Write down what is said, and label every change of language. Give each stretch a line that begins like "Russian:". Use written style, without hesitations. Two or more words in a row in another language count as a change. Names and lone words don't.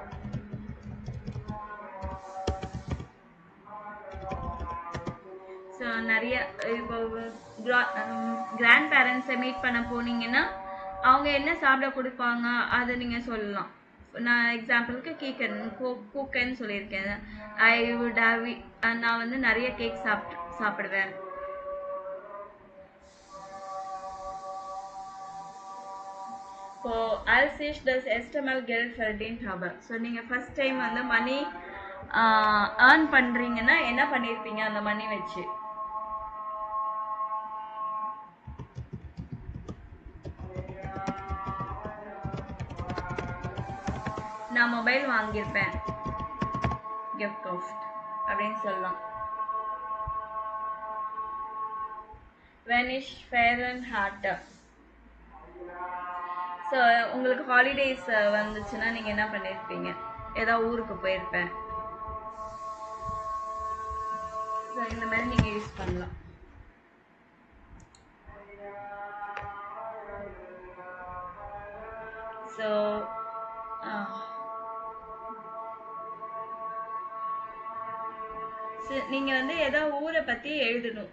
Tamil: ஸோ நிறைய இப்போ
English: grandparents meet
Tamil: பண்ண போனீங்கன்னா அவங்க என்ன சாப்பிட கொடுப்பாங்க அதை நீங்கள் சொல்லலாம். நான் எக்ஸாம்பிளுக்கு கூக்கன்னு சொல்லியிருக்கேன்.
English: I would have
Tamil: நான் வந்து நிறைய கேக் சாப்பிடுவேன்.
German: இப்போ als ich das erste Mal Geld verdient habe.
Tamil: ஸோ நீங்கள்
English: first time
Tamil: வந்து
English: money earn
Tamil: பண்ணுறீங்கன்னா என்ன பண்ணியிருப்பீங்க அந்த மணி வச்சு? நான் மொபைல் வாங்கியிருப்பேன், கிஃப்ட் அப்படின்னு சொல்லலாம்.
English: when ich
German: Ferien hatte.
Tamil: ஸோ உங்களுக்கு ஹாலிடேஸ் வந்துச்சுன்னா நீங்கள் என்ன பண்ணியிருப்பீங்க? ஏதாவது ஊருக்கு போயிருப்பேன். ஸோ இந்த மாதிரி நீங்கள் யூஸ் பண்ணலாம். ஸோ நீங்கள் வந்து ஏதோ ஊரை பற்றி எழுதணும்.